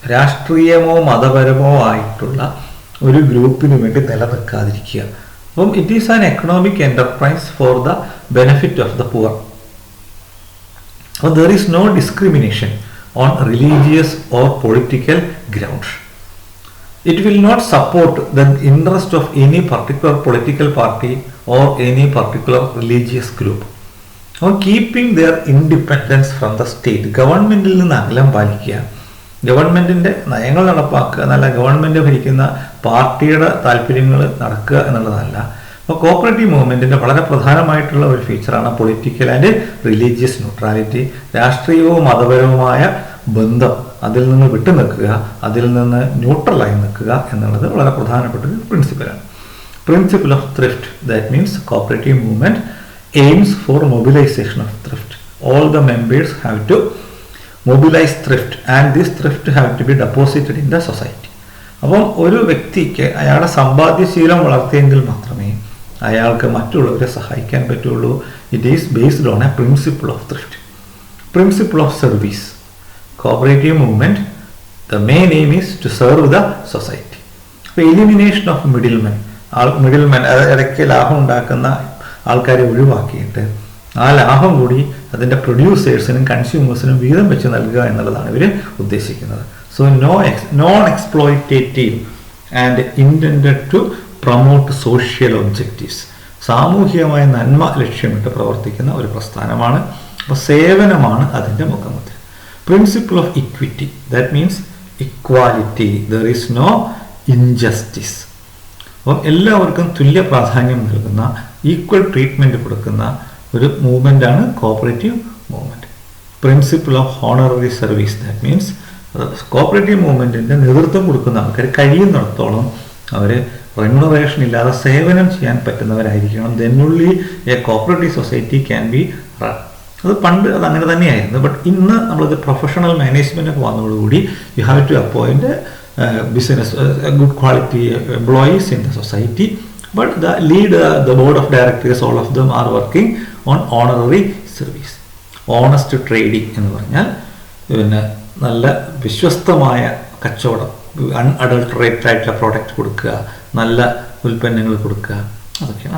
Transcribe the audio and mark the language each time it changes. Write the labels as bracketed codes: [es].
[ml] രാഷ്ട്രീയമോ മതപരമോ ആയിട്ടുള്ള ഒരു ഗ്രൂപ്പിന് വേണ്ടി നിലനിൽക്കാതിരിക്കുക. [en] അപ്പം it is an economic enterprise for the benefit of the poor. അപ്പോൾ there is no discrimination on religious or political grounds. It will not support the interest of any particular political party or any particular religious group. Or keeping their independence from the state. [ml] ഗവൺമെന്റിൽ നിന്ന് അകലം പാലിക്കുക, ഗവൺമെന്റിന്റെ നയങ്ങൾ നടപ്പാക്കുക എന്നല്ല, government ഭരിക്കുന്ന പാർട്ടിയുടെ താല്പര്യങ്ങൾ നടക്കുക എന്നുള്ളതല്ല. അപ്പോൾ കോപ്പറേറ്റീവ് മൂവ്മെന്റിന്റെ വളരെ പ്രധാനമായിട്ടുള്ള ഒരു ഫീച്ചറാണ് [en] Political and religious neutrality. [ml] രാഷ്ട്രീയവും മതപരവുമായ ബന്ധം അതിൽ നിന്ന് വിട്ടു നിൽക്കുക, അതിൽ നിന്ന് ന്യൂട്രലായി നിൽക്കുക എന്നുള്ളത് വളരെ പ്രധാനപ്പെട്ട ഒരു പ്രിൻസിപ്പലാണ്. [en] Principle of thrift, that means cooperative movement aims for mobilisation of thrift. All the members have to mobilise thrift and this thrift have to be deposited in the society. [ml] അപ്പം ഒരു വ്യക്തിക്ക് അയാളുടെ സമ്പാദ്യശീലം വളർത്തിയെങ്കിൽ മാത്രമേ അയാൾക്ക് മറ്റുള്ളവരെ സഹായിക്കാൻ പറ്റുള്ളൂ. [en] It is based on a principle of thrift. Principle of service, cooperative movement, the main aim is to serve the society. [ml] അപ്പോൾ [en] elimination of middlemen, [ml] ഇടയ്ക്ക് ലാഭം ഉണ്ടാക്കുന്ന ആൾക്കാരെ ഒഴിവാക്കിയിട്ട് ആ ലാഭം കൂടി അതിൻ്റെ പ്രൊഡ്യൂസേഴ്സിനും കൺസ്യൂമേഴ്സിനും വീതം വെച്ച് നൽകുക എന്നുള്ളതാണ് ഇവർ ഉദ്ദേശിക്കുന്നത്. [en] So non exploitative and intended to promote social objectives. [ml] സാമൂഹികമായ നന്മ ലക്ഷ്യമിട്ട് പ്രവർത്തിക്കുന്ന ഒരു പ്രസ്ഥാനമാണ്. അപ്പോൾ സേവനമാണ് അതിൻ്റെ മുഖമുദ്ര. [en] Principle of equity, that means equality, there is no injustice. [ml] അപ്പം എല്ലാവർക്കും തുല്യ പ്രാധാന്യം നൽകുന്ന, ഈക്വൽ ട്രീറ്റ്മെൻറ്റ് കൊടുക്കുന്ന ഒരു മൂവ്മെൻ്റാണ് cooperative movement. [en] principle of honorary service, that means [ml] cooperative മൂവ്മെൻറ്റിൻ്റെ നേതൃത്വം കൊടുക്കുന്ന ആൾക്കാർ കഴിയുന്നിടത്തോളം അവർ റെമ്യൂണറേഷൻ ഇല്ലാതെ സേവനം ചെയ്യാൻ പറ്റുന്നവരായിരിക്കണം. [en] then only a cooperative society can be run. [ml] അത് പണ്ട് അത് അങ്ങനെ തന്നെയായിരുന്നു. [en] but [ml] ഇന്ന് നമ്മളത് പ്രൊഫഷണൽ മാനേജ്മെൻ്റ് ഒക്കെ വന്നതോടുകൂടി [en] You have to appoint business good quality employees in the society. But the lead the board of directors all of them are working on honorary service. [ml] Honest trading എന്ന് പറഞ്ഞാൽ പിന്നെ നല്ല വിശ്വസ്തമായ കച്ചവടം, അൺഅഡൾട്ടറേറ്റഡ് ആയിട്ടുള്ള പ്രോഡക്റ്റ് കൊടുക്കുക, നല്ല ഉൽപ്പന്നങ്ങൾ കൊടുക്കുക, അതൊക്കെയാണ്.